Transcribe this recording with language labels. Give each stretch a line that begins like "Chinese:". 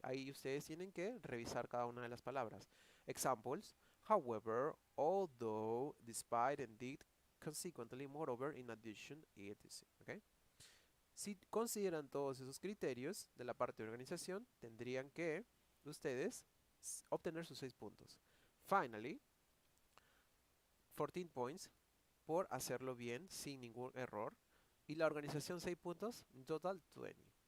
Spanish: Ahí ustedes tienen que revisar cada una de las palabras.
English: Examples: however, although, despite, indeed, consequently, moreover, in addition, etc. ¿Okay?
Spanish: Si consideran todos esos criterios de la parte de organización, tendrían que ustedes obtener sus 6 puntos.
English: Finally, 14 points
Spanish: por hacerlo bien, sin ningún error. Y la organización 6 puntos, en total 20.